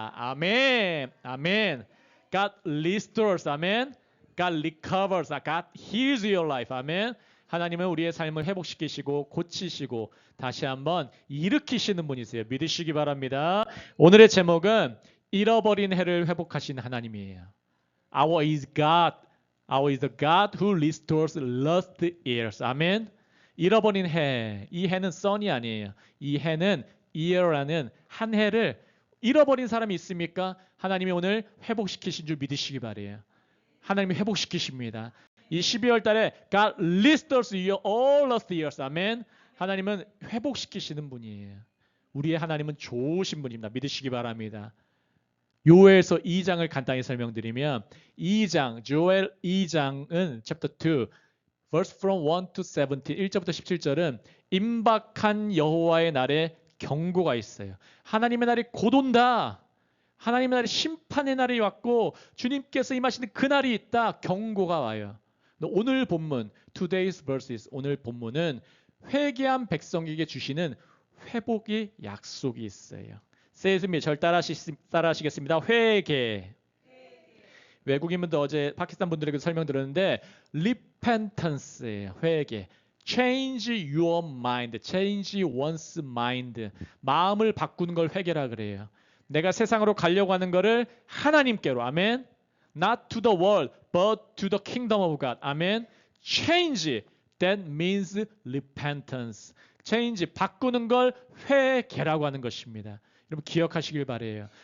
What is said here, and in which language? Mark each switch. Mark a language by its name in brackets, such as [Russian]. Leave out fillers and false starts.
[English] 아멘. 아멘. God restores. 아멘. God recovers. God heals your life. 아멘. [Korean] 하나님은 우리의 삶을 회복시키시고 고치시고 다시 한번 일으키시는 분이세요. 믿으시기 바랍니다. 오늘의 제목은 잃어버린 해를 회복하신 하나님이에요. [English] Our is the God who restores lost years. [Korean] 아멘. 잃어버린 해. 이 해는 sun이 아니에요. 이 해는 year라는 한 해를 잃어버린 사람이 있습니까? 하나님이 오늘 회복시키신 줄 믿으시기 바래요. 하나님이 회복시키십니다. 이 12월 달에 [English] God restores your all lost years. [Korean] 아멘. 하나님은 회복시키시는 분이에요. 우리의 하나님은 좋으신 분입니다. 믿으시기 바랍니다. 요엘서 2장을 간단히 설명드리면 2장, 조엘 2장은 [English] chapter 2, verse from 1 to 17, [Korean] 1절부터 17절은 임박한 여호와의 날에 경고가 있어요. 하나님의 날이 곧 온다. 하나님의 날이 심판의 날이 왔고 주님께서 임하시는 그 날이 있다. 경고가 와요. 오늘 본문, [English] today's verses, [Korean] 오늘 본문은 회개한 백성에게 주시는 회복의 약속이 있어요. 세즈미 절 따라하시겠습니다. 회개. 외국인분들 어제 파키스탄 분들에게 설명드렸는데 repentance예요. [English] 회개. Change your mind. Change one's mind. [Korean] 마음을 바꾸는 걸 회개라 그래요. 내가 세상으로 가려고 하는 거를 하나님께로. 아멘. [English] Not to the world, but to the kingdom of God. 아멘. Change. That means repentance. Change. [Korean] 바꾸는 걸 회개라고 하는 것입니다. 여러분 기억하시길 바래요.